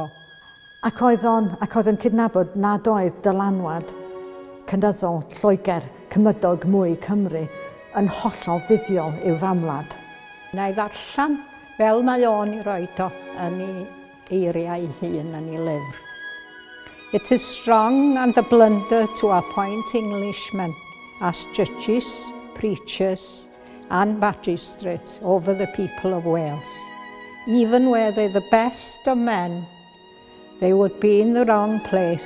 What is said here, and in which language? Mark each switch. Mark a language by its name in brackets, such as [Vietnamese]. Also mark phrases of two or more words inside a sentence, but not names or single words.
[Welsh] Ac oedd o'n cydnabod nad oedd dylanwad cynyddol Lloegr, cymydog mwy Cymru yn hollol fuddiol i'w famwlad. Na i ddarllen fel mae o'n i roed o yn ei eiriau ei hun yn ei lyfr. [English] It is strong and a blunder to appoint Englishmen as judges, preachers and magistrates over the people of Wales. Even were they the best of men, they would be in the wrong place.